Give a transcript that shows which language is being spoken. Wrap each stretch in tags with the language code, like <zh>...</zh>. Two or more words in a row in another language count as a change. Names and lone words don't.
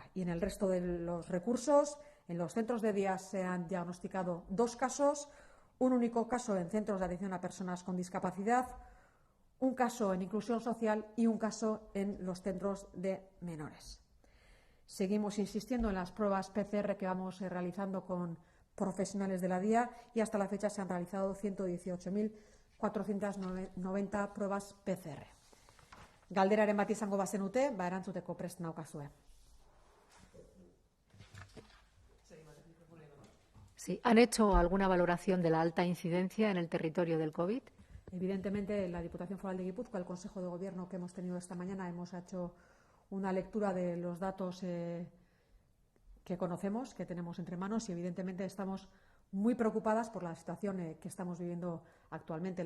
<es>Y en el resto de los recursos, en los centros de día se han diagnosticado 2 casos, un único caso en centros de atención a personas con discapacidad, un caso en inclusión social y un caso en los centros de menores. Seguimos insistiendo en las pruebas PCR que vamos realizando con profesionales de la DIA y hasta la fecha se han realizado 118.490 pruebas PCR.</es> <eu>Galderaren bat izango bazenute, erantzuteko prest naukazue.</eu> <es>Sí. ¿Han hecho alguna valoración de la alta incidencia en el territorio del COVID? Evidentemente, la Diputación Foral de Guipúzcoa, el Consejo de Gobierno que hemos tenido esta mañana, hemos hecho una lectura de los datos que conocemos, que tenemos entre manos, y evidentemente estamos muy preocupadas por la situación que estamos viviendo actualmente.</es>